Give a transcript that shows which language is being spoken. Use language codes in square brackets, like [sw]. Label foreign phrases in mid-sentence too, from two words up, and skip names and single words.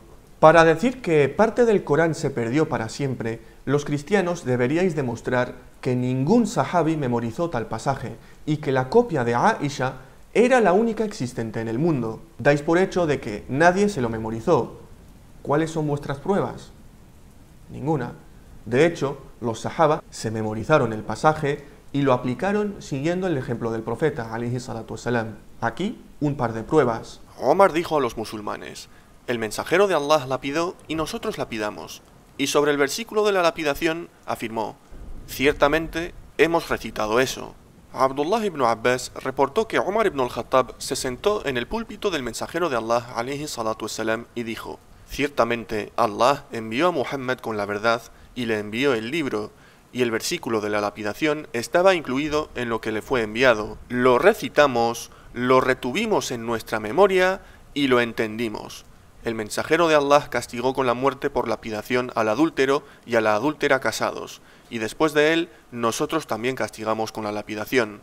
[es] Para decir que parte del Corán se perdió para siempre, los cristianos deberíais demostrar que ningún sahabi memorizó tal pasaje y que la copia de Aisha era la única existente en el mundo. Dais por hecho de que nadie se lo memorizó. ¿Cuáles son vuestras pruebas? Ninguna. De hecho, los sahaba se memorizaron el pasaje y lo aplicaron siguiendo el ejemplo del profeta, [ar] عليه الصلاة والسلام. [es] Aquí, un par de pruebas. Omar dijo a los musulmanes: el mensajero de Allah lapidó y nosotros lapidamos. Y sobre el versículo de la lapidación afirmó: ciertamente hemos recitado eso. Abdullah ibn Abbas reportó que Omar ibn al-Khattab se sentó en el púlpito del mensajero de Allah [ar] عليه الصلاة والسلام [es] y dijo: ciertamente Allah envió a Muhammad con la verdad y le envió el libro, y el versículo de la lapidación estaba incluido en lo que le fue enviado. Lo recitamos, lo retuvimos en nuestra memoria y lo entendimos. El mensajero de Allah castigó con la muerte por lapidación al adúltero y a la adúltera casados, y después de él, nosotros también castigamos con la lapidación.